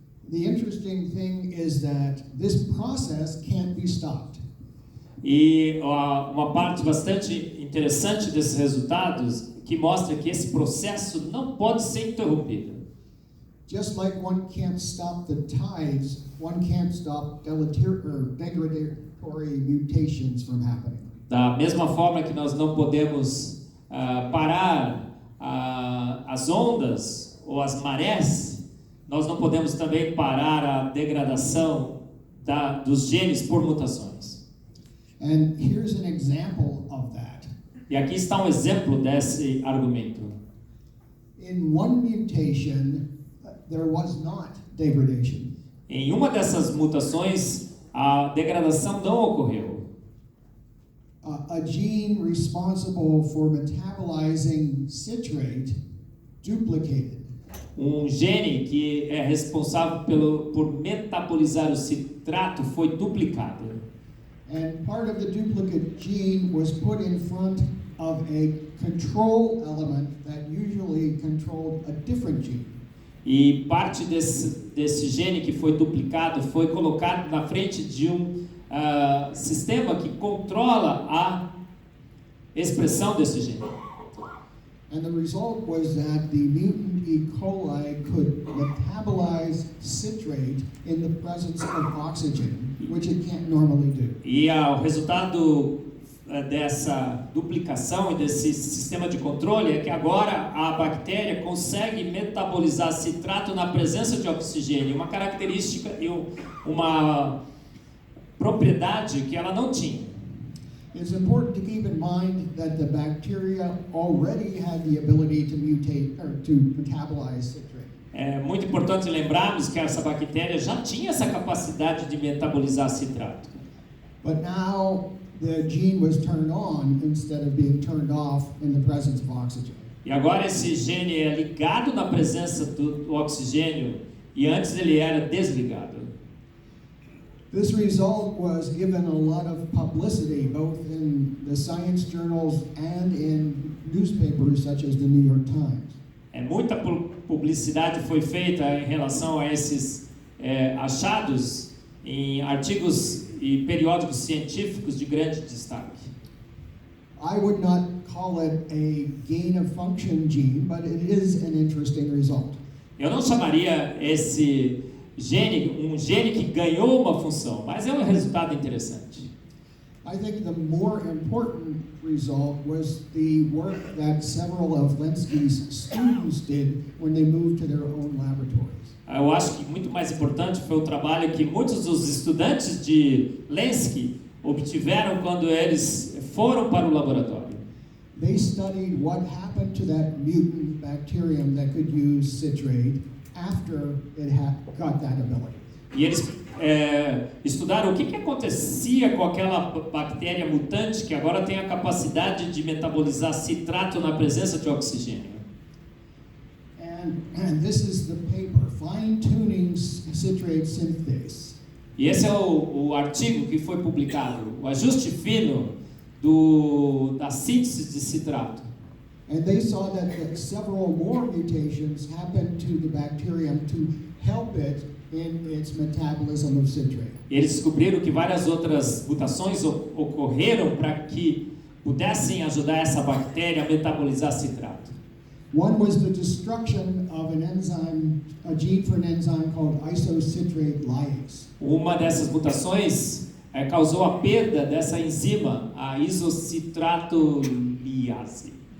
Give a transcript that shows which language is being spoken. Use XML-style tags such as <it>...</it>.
<en>The interesting thing is that this process can't be stopped.</en> <pt>E uma parte bastante interessante desses resultados que mostra que esse processo não pode ser interrompido.</pt> <en>Just like one can't stop the tides, one can't stop degradatory mutations from happening.</en> <pt>Da mesma forma que nós não podemos parar as ondas ou as marés, nós não podemos também parar a degradação dos genes por mutações.</pt> <en>And here's an example of that.</en> <pt>E aqui está um exemplo desse argumento.</pt> <en>In one mutation, there was not degradation.</en> <pt>Em uma dessas mutações, a degradação não ocorreu.</pt> <en>A gene responsible for metabolizing citrate duplicated.</en> <pt>Um gene que é responsável por metabolizar o citrato foi duplicado.</pt> <en>And part of the duplicate gene was put in front of a control element that usually controlled a different gene.</en> <pt>E parte desse gene que foi duplicado foi colocado na frente de um sistema que controla a expressão desse gene.</pt> <en>And the result was that the mutant E. coli could metabolize citrate in the presence of oxygen, which it can't normally do.</en> <pt>E o resultado dessa duplicação e desse sistema de controle é que agora a bactéria consegue metabolizar citrato na presença de oxigênio, uma característica e uma propriedade que ela não tinha.</pt> <en>It's important to keep in mind that the bacteria already had the ability to mutate or to metabolize citrate.</en> <pt>É muito importante lembrarmos que essa bactéria já tinha essa capacidade de metabolizar citrato.</pt> <en>But now the gene was turned on instead of being turned off in the presence of oxygen.</en> <pt>E agora esse gene é ligado na presença do oxigênio e antes ele era desligado.</pt> <en>This result was given a lot of publicity both in the science journals and in newspapers such as the New York Times.</en> <pt>Muita publicidade foi feita em relação a esses achados em artigos e periódicos científicos de grande destaque.</pt> <en>I would not call it a gain of function gene, but it is an interesting result.</en> <pt>Eu não chamaria esse gene um gene que ganhou uma função, mas é um resultado interessante.</pt> <en>I think the more important result was the work that several of Lenski's students did when they moved to their own laboratories.</en> <pt>Eu acho que muito mais importante foi o trabalho que muitos dos estudantes de Lenski obtiveram quando eles foram para o laboratório.</pt> <en>They studied what happened to that mutant bacterium that could use citrate after it got that ability.</en> <pt>E eles estudaram o que acontecia com aquela bactéria mutante que agora tem a capacidade de metabolizar citrato na presença de oxigênio.</pt> <en>And this is the paper, Fine-Tuning Citrate Synthase.</en> <pt>E esse é o artigo que foi publicado, o ajuste fino da síntese de citrato.</pt> <en>And they saw that several more mutations happened to the bacterium to help it in its metabolism of citrate.</en> <pt>E eles descobriram que várias outras mutações ocorreram para que pudessem ajudar essa bactéria a metabolizar citrato.</pt> <en>One was the destruction of an enzyme, a gene for an enzyme called isocitrate lyase.</en> <pt>Uma dessas mutações causou a perda dessa enzima, a isocitrato liase.</pt>